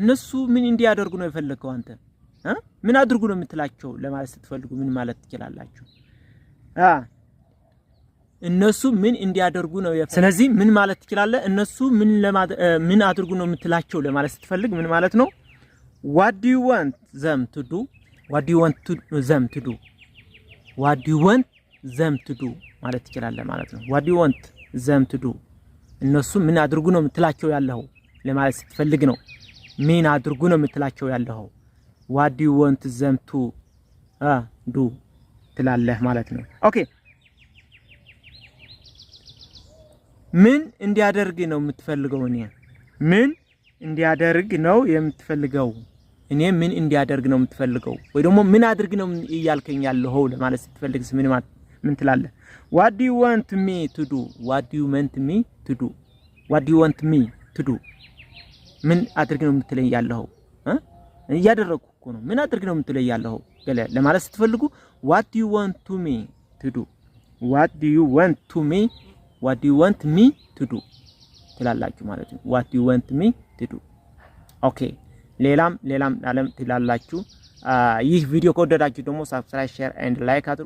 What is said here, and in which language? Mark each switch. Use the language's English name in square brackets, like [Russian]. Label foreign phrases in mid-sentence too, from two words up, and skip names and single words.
[Amharic] እነሱ ምን እንዲያደርጉ ነው የፈለከው አንተ? ምን አድርጉ ነው የምትላቸው ለማለት ስትፈልጉ ምን ማለት ትችላላችሁ? እነሱ ምን እንዲያደርጉ ነው ስለዚህ ምን ማለት ትችላለህ? እነሱ ምን አድርጉ ነው የምትላቸው ለማለት ስትፈልግ ምን ማለት ነው? [English] what do you want them to do what do you want them to do what do you want them to do [Amharic] ማለት ትችላለህ ማለት ነው። [English] what do you want them to do [Amharic] እነሱ ምን አድርጉ ነው የምትላቸው ያለው ለማለት ስትፈልግ ነው። ምን አድርጉ ነው የምትላቸው ያለው [English] what do you want them to do [Amharic] ትላለህ ማለት ነው። ኦኬ ምን እንዲያደርግ ነው የምትፈልገው? ምን እንዲያደርግ ነው የምትፈልገው? እኔ ምን እንዲያደርግ ነው የምትፈልገው? ወይ ደግሞ ምን አድርግ ነው እያልከኝ ያለው ለማለት ስትፈልግስ ምን ትላለህ? [English] what do you want me to do what do you want me to do what do you want me to do [Amharic] ምን አድርግ ነው የምትለኝ ያለው? እያደረኩ እኮ ነው። ምን አድርግ ነው የምትለኝ ያለው ለማለት ስትፈልጉ [English] what do you want to me to do what do you want to me what do you want me to do [Amharic] ትላላችሁ ማለት ነው። [English] what do you want me to do [Amharic] ኦኬ ሌላም ዓለም ትላላችሁ። ይህ ቪዲዮ ከወደዳችሁ ደግሞ [English] subscribe share and like